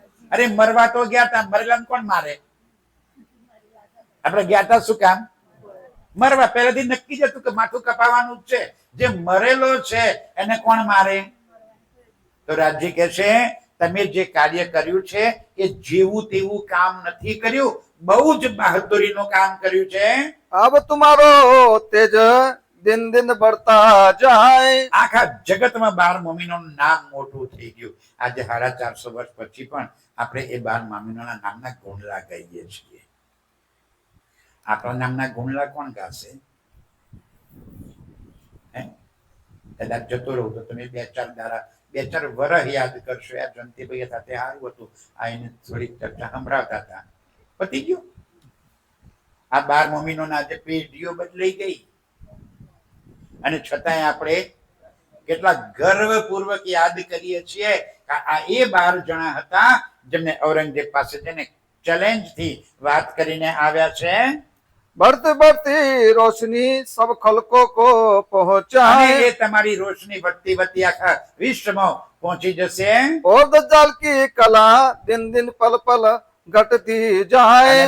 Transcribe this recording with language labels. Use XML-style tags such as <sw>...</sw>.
<gu>અરે મરવા તો ગયા તા, મરેલા કોણ મારે? આપણે ગયા તા શું કામ? મરવા. પહેલેથી નક્કી જ હતું કે માથું કપાવાનું જ છે. જે મરેલો છે એને કોણ મારે? તો રાજજી કહે છે તમે જે કાર્ય કર્યું છે એ જેવું તેવું કામ નથી કર્યું, બહુ જ બહાદુરીનું કામ કર્યું છે.</gu> <hi>अब तुम्हारो तेज दिन दिन बढ़ता जाए।</hi> <gu>આખા જગતમાં 12 મમ્મીનું નામ મોટું થઈ ગયું. આજે 450 વર્ષ પછી પણ આપણે એ 12 મમ્મીના નામના ગુણલા ગાઈએ છીએ. આપણા નામના ગુણલા કોણ ગાશે? કદાચ જતો રહું તો તમે 2-4 વર્ષ યાદ કરશો. આ જયંતિભાઈ સાથે સારું હતું, આ એને થોડીક ચર્ચા સંભળાવતા હતા, પતી ગયું. આ 12 મમ્મીનો આજે પેઢીઓ બદલાઈ ગઈ અને છતાંય આપણે કેટલા ગર્વપૂર્વક યાદ કરીએ છીએ કે આ એ 12 જણા હતા જેમને ઔરંગઝેબ પાસે જઈને ચેલેન્જ થી વાત કરીને આવ્યા છે.</gu> <hi>बढ़ती बढ़ती रोशनी सब खलकों को</hi> <gu>અને</gu> <hi>पहुंचाए।</hi> <gu>એ તમારી રોશની વધતી વધતી આખા વિશ્વમાં પહોંચી જશે.</gu> <hi>और दज्जाल की कला दिन दिन पल पल घटती जाए।</hi>